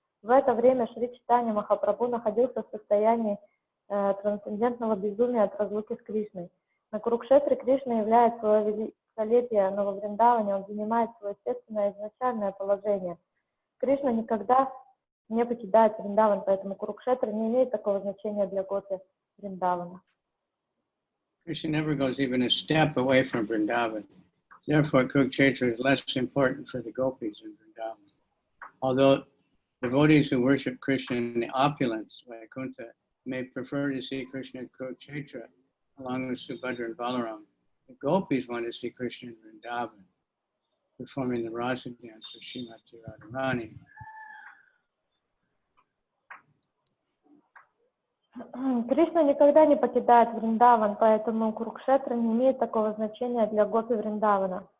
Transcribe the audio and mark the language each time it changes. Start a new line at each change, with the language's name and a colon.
Russian: В это время Шри Чайтанья Махапрабху находился в состоянии трансцендентного безумия от разлуки с Кришной. На Курукшетре Кришна являет свое великолепие, но во Вриндаване он занимает свое естественное изначальное положение. Кришна никогда не покидает Вриндаван, поэтому Курукшетра не имеет такого значения для Гопи Вриндавана.
English: Krishna never goes even a step away from Vrindavan. Therefore, Kurukshetra is less important for the gopis in Vrindavan. Although devotees who worship Krishna in the opulence, like Kunta, may prefer to see Krishna at Kurukshetra along with Subhadra and Balaram. The gopis want to see Krishna in Vrindavan, performing the rasa dance of Srimati Radharani.
Russian: Кришна никогда не покидает Вриндаван, поэтому Курукшетра не имеет такого значения для гопи Вриндавана.